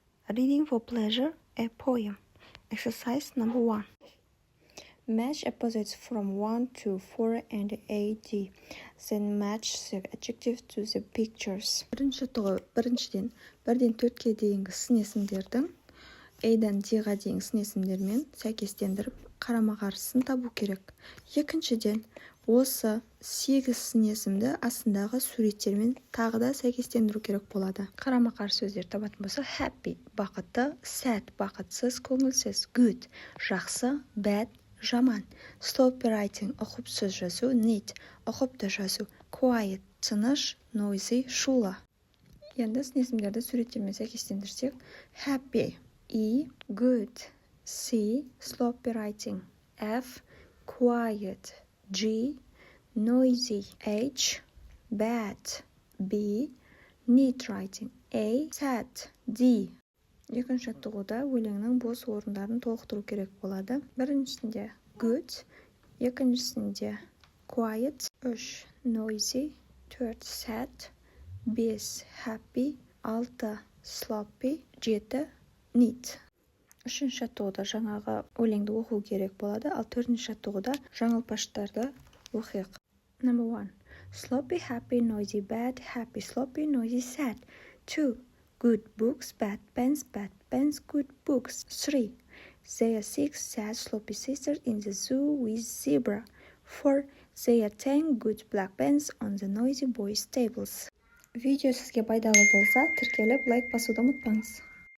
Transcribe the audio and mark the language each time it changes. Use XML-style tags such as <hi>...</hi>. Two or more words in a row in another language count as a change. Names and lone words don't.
<en>Reading for pleasure, a poem. Exercise number 1. Match opposites from 1 to 4 and AD. Then match the adjective to the pictures.</en> <kk>Біріншіден 1-ден 4-ке дейінгі сын есімдердің A-дан D-ға дейінгі сын есімдермен сәйкестендіріп, қарама-қарсысын табу керек. Екіншіден, осы 8 сын есімді астындағы суреттермен тағы да сәйкестендіру керек болады. Қарама-қарсы сөздер табатын болса, happy – бақытты, sad – бақытсыз, көңілсіз, good – жақсы, bad – жаман,</kk> <en>sloppy writing</en> <kk>– ұқыпсыз жазу, neat – ұқыпты жазу, quiet – тыныш, noisy – шулы. Енді сын есімдерді суреттермен сәйкестендірсек,</kk> <en>happy – E, good, C, sloppy writing, F, quiet, G, noisy, H, bad, B, neat writing, A, sad, D.</en> <kk>Екінші жаттығуда өлеңнің бос орындарын толықтыру керек болады.</kk> <en>Біріншісінде good, екіншісінде quiet, 3, noisy, 4, sad, 5, happy, 6, sloppy, 7, neat.</en> <kk>Үшінші жаттығуда жаңағы өлеңді оқу керек болады, ал төртінші жаттығуда жаңылпаштарды оқиық.</kk> <en>Number 1. Sloppy, happy, noisy, bad, happy, sloppy, noisy, sad. 2. Good books, bad pens, good books. 3. There are 6 sad, sloppy sisters in the zoo with zebra. 4. There are 10 good black pens on the noisy boys' tables.</en> <kk>Видео сізге пайдалы болса, тіркеліп лайк басуды ұмытпаңыз.</kk>